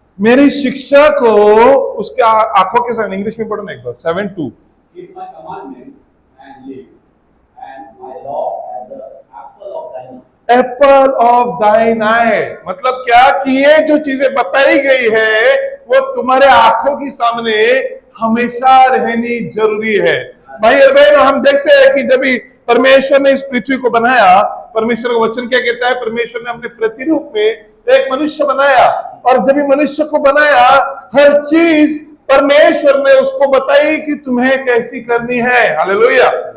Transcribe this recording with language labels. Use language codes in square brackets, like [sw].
[hi] मेरी शिक्षा को उसके आंखों के सामने। इंग्लिश में पढ़ना एक बार। 7:2। [en] Keep my commandments and live. my law as the apple of thine eye. Apple of thine eye, [hi] मतलब क्या कि ये जो चीजें बताई गई है वो तुम्हारे आंखों की सामने हमेशा रहनी जरूरी है। भाई और बहन, हम देखते हैं कि जब भी परमेश्वर ने इस पृथ्वी को बनाया, परमेश्वर का वचन क्या कहता है, परमेश्वर ने अपने प्रतिरूप में एक मनुष्य बनाया, और जब भी मनुष्य को बनाया हर चीज परमेश्वर ने उसको बताई कि तुम्हें कैसी करनी है। हालेलुया।